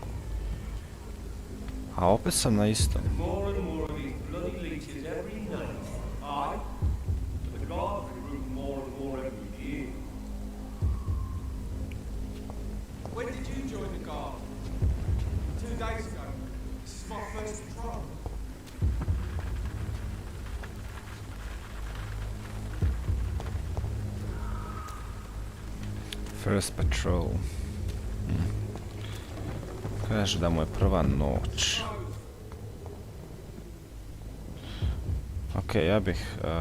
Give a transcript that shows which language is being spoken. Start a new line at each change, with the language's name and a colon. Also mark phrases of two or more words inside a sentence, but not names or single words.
Serbian: A opet sam na istom.
English: When did you join the guard? 2 days ago. This is my first patrol. First patrol.
Serbian: Kaže da mu je prva noć. Ok, ja bih...